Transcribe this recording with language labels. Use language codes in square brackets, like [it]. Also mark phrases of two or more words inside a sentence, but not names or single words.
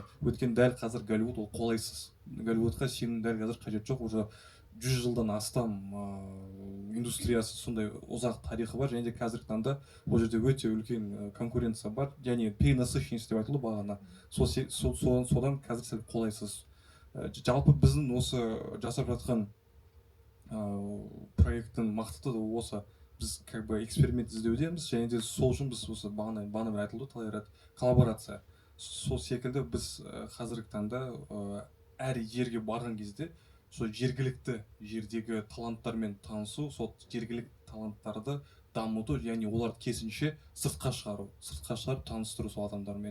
[kk] Өйткені дәл қазір Голливуд ол қолайсыз. Голливудқа сенің дәл қазір қажет жоқ, уже 100 жылдан астам индустриясы сондай ұзақ тарихы бар, және де қазіргі таңда ол жерде өте үлкен конкуренция бар, және перенасыщенность деп айтылды бағана. Содан қазір сәл қолайсыз. Жалпы біздің осы жасап жатқан проекттің мақсаты осы, біз [ru] как бы [kk] эксперимент іздеудеміз, және де сол үшін біз осы бағана бір айтылды талай рет коллаборация. Сол секілді біз қазіргі таңда әр жерге барған кезде сол жергілікті жердегі таланттармен танысу, сол жергілікті таланттарды дамыту, яғни оларды керісінше сыртқа шығарып таныстыру сол адамдармен.